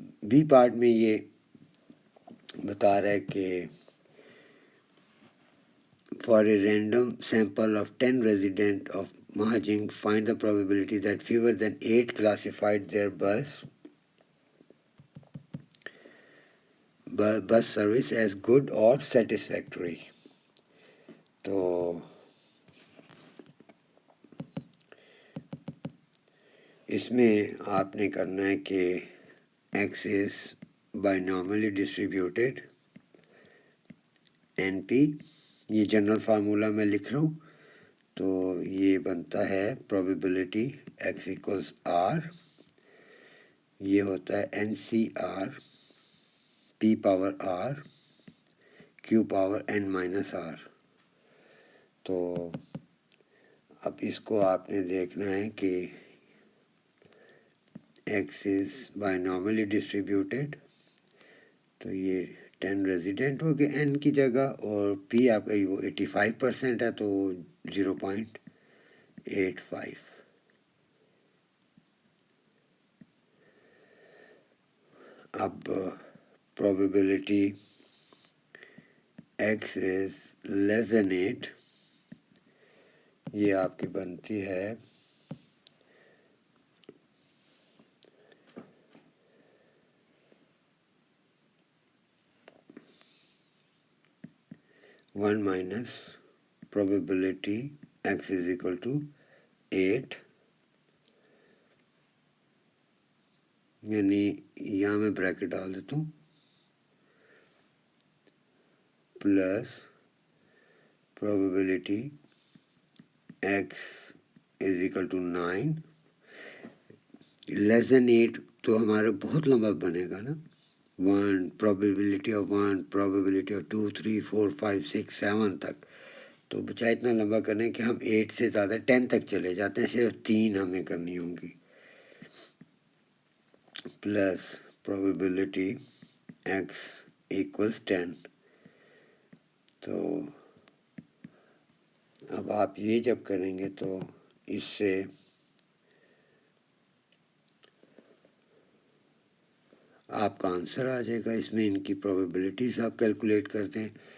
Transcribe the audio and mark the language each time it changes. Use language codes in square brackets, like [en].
[ur] Be part میں یہ بتا رہا ہے کہ [en] for a random sample of 10 residents of Mahajing, find the probability that fewer than 8 classified their bus service as good or satisfactory. [ur] تو اس میں آپ نے کرنا ہے کہ [en] X is binomially distributed NP. [ur] یہ جنرل فارمولا میں لکھ رہا ہوں. تو یہ بنتا ہے [en] probability X equals R. [ur] یہ ہوتا ہے NCR P power R Q power N minus R. تو اب اس کو آپ نے دیکھنا ہے کہ [en] X is binomially distributed. [ur] تو یہ 10 ریزیڈنٹ ہو گئے N کی جگہ, اور P آپ کا وہ 85% ہے تو 0.85. اب [en] probability X is less than 8, [ur] یہ آپ کی بنتی ہے [en] 1 minus probability X is equal to 8, [ur] یعنی یہاں میں بریکٹ ڈال دیتا ہوں, [en] Plus probability X is equal to 9. [ur] لیس دین 8 تو ہمارا بہت لمبا بنے گا نا. [en] 1 probability of 1 probability of 2 3 4 5 6 7 تک. [ur] تو بچائے اتنا لمبا کرنے کہ ہم 8 سے زیادہ 10 تک چلے جاتے ہیں, صرف 3 ہمیں کرنی ہوں گی. [en] Plus probability X equals 10. [ur] تو اب آپ یہ جب کریں گے تو اس سے آپ کا آنسر آ جائے گا. اس میں ان کی پروبیبلٹیز آپ کیلکولیٹ کرتے ہیں.